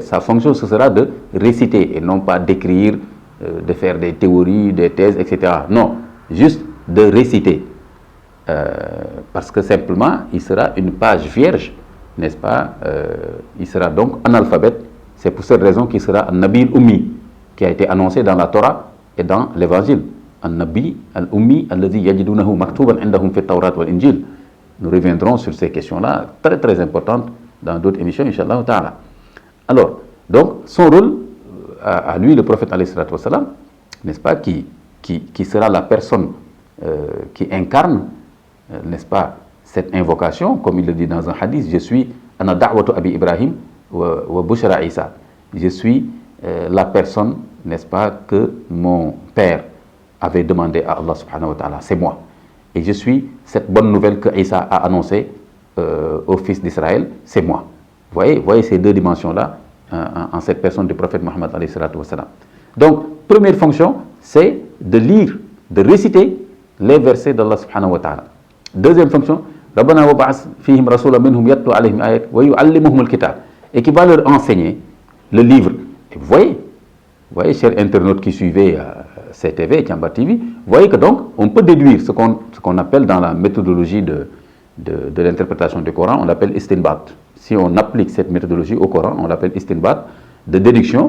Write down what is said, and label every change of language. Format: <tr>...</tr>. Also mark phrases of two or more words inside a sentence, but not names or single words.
<fr>Sa fonction, ce sera de réciter et non pas d'écrire, de faire des théories, des thèses, etc. Non, juste de réciter. Parce que simplement, il sera une page vierge, n'est-ce pas? Il sera donc analphabète. C'est pour cette raison qu'il sera un</fr> <ar>نبي الأمي,</ar> <fr>qui a été annoncé dans la Torah et dans l'Évangile.</fr> <ar>النبي الأمي الذي يجدونه مكتوبا عندهم في التوراة والإنجيل.</ar> <fr>Nous reviendrons sur ces questions-là, très très importantes, dans d'autres émissions,</fr> <ar>إن شاء الله تعالى.</ar> <fr>Alors, donc, son rôle, à lui, le prophète</fr> <ar>عليه الصلاة والسلام,</ar> <fr>n'est-ce pas, qui sera la personne qui incarne, n'est-ce pas, cette invocation, comme il le dit dans un hadith, je suis</fr> <ar>أنا دعوة أبي إبراهيم وبشرى عيسى.</ar> <fr>Je suis la personne, n'est-ce pas, que mon père avait demandé à Allah</fr> <ar>سبحانه وتعالى,</ar> <fr>c'est moi. Et je suis cette bonne nouvelle que Isa a annoncée au fils d'Israël, c'est moi. Voyez ces deux dimensions-là en cette personne du prophète Mohammed</fr> <ar>عليه الصلاة والسلام.</ar> <fr>Donc, première fonction, c'est de lire, de réciter les versets d'Allah</fr> <ar>سبحانه وتعالى.</ar> <fr>Deuxième fonction,</fr> <ar>ربنا وابعث فيهم رسولا منهم يتلو عليهم آيات ويعلمهم الكتاب,</ar> <fr>et qui va leur enseigner le livre. Et vous voyez, chers internautes qui suivaient CTV, Tiamba TV, vous voyez que donc, on peut déduire ce qu'on appelle dans la méthodologie de l'interprétation du Coran, on l'appelle istinbat. Si on applique cette méthodologie au Coran, on l'appelle istinbat, de déduction.</fr>